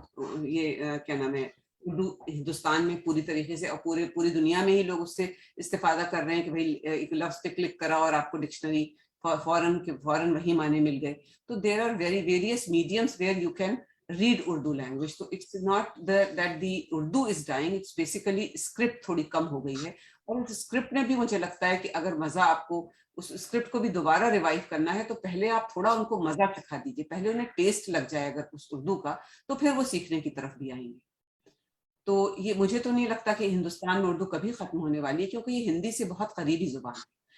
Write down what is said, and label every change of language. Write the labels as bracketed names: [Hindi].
[Urdu] یہ کیا نام ہے, اردو ہندوستان میں پوری طریقے سے اور پوری دنیا میں ہی لوگ اس سے استفادہ کر رہے ہیں کہ بھائی ایک لفظ پہ کلک کرا اور آپ کو ڈکشنری فوراً وہی معنی مل گئے. [English] تو there are various mediums where you can read Urdu language. So it's not that the Urdu is dying, it's basically script [Urdu] تھوڑی کم ہو گئی ہے. اور اس اسکرپٹ میں بھی مجھے لگتا ہے کہ اگر مزہ آپ کو اس اسکرپٹ کو بھی دوبارہ ریوائیو کرنا ہے تو پہلے آپ تھوڑا ان کو مزہ چکھا دیجیے, پہلے انہیں ٹیسٹ لگ جائے اگر اس اردو کا, تو پھر وہ سیکھنے کی طرف بھی آئیں گے. تو یہ مجھے تو نہیں لگتا کہ ہندوستان میں اردو کبھی ختم ہونے والی ہے, کیونکہ یہ ہندی سے بہت قریبی زبان ہے.